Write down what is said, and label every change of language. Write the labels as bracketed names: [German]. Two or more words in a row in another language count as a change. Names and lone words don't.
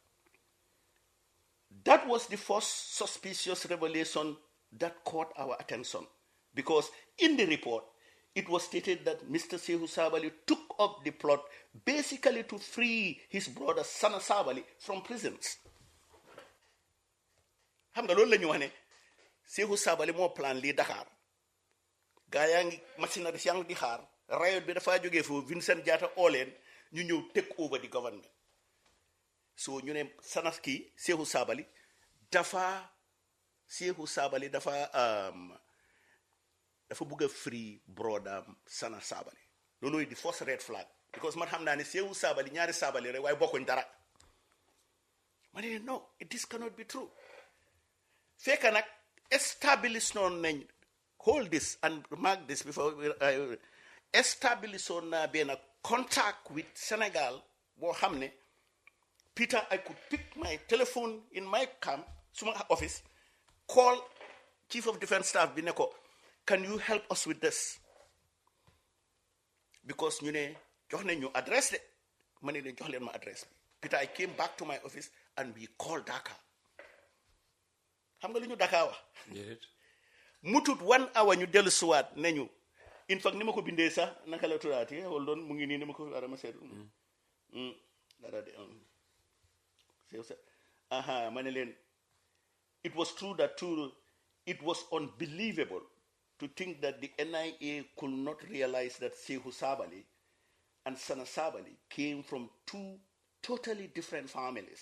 [English] That was the first suspicious revelation that caught our attention, because in the report, it was stated that Mr. Sehu Sabali took up the plot basically to free his brother Sana Sabali from prisons. [Wolof] Xam nga loolu la ñu wax ne Sehu Sabali moo plan lii Dakar gaa yaa ngi machinerie yaa ngi di xaar riot bi dafa jógee foofu Vincent Jatta ooleen ñu ñëw [English] take over the government [Wolof] so ñu ne Sanaski Sehu Sabali dafa bugg a [English] free brother [Wolof] Sana Sabali loolu di [English] first red flag because [Wolof] man xam naa ne Sehu Sabali ñaari Sabali rek waaye bokkuñ dara ma ne [English] no this cannot be true [Wolof] fekk nag establish noonu nañ [English] hold this and mark this before I establish on a contact with Senegal. Peter, I could pick my telephone in my camp, suma office, call Chief of Defense Staff Bineko, can you help us with this? Because you know, [Wolof] jox nañ ñu address de ma ne leen jox leen ma address. [English] Peter, I came back to my office and we called Dakar. [Wolof] Xam nga lu ñu Dakar wax? Mutut 1 hour ñu dellu suwaat ne ñu. [English] In fact, [Wolof] ni ma ko bindee sax naka la turaati [English] hold on [Wolof] mu ngi nii ni ma ko ara ma seet. Dara de [English] it was true that it was unbelievable to think that the NIA could not realize that Sehu Sabali and Sana Sabali came from 2 totally different families.